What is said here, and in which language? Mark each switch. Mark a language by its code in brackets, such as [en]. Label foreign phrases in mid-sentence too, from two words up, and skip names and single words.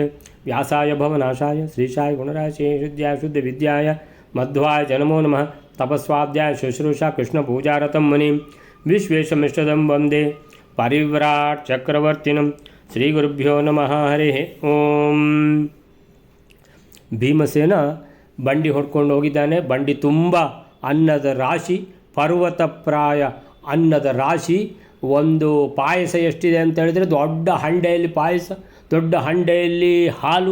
[sa] व्यासाय भवनाशाय श्रीशाय गुणराशये शुद्ध्याय शुद्धविद्याय मध्वाय च नमो नमः। तपस्वाध्याय शुश्रूषा कृष्णपूजारतं मुनिं विश्वेशमिष्टदं वन्दे परिव्राट् चक्रवर्तिनं। श्रीगुरुभ्यो नमः। हरिः ಓಂ। [kn] ಭೀಮಸೇನ ಬಂಡಿ ಹೊಡ್ಕೊಂಡು ಹೋಗಿದ್ದಾನೆ. ಬಂಡಿ ತುಂಬ ಅನ್ನದ ರಾಶಿ, ಪರ್ವತಪ್ರಾಯ ಅನ್ನದ ರಾಶಿ. ಒಂದು ಪಾಯಸ ಎಷ್ಟಿದೆ ಅಂತ ಹೇಳಿದರೆ, ದೊಡ್ಡ ಹಂಡೆಯಲ್ಲಿ ಪಾಯಸ, ದೊಡ್ಡ ಹಂಡೆಯಲ್ಲಿ ಹಾಲು.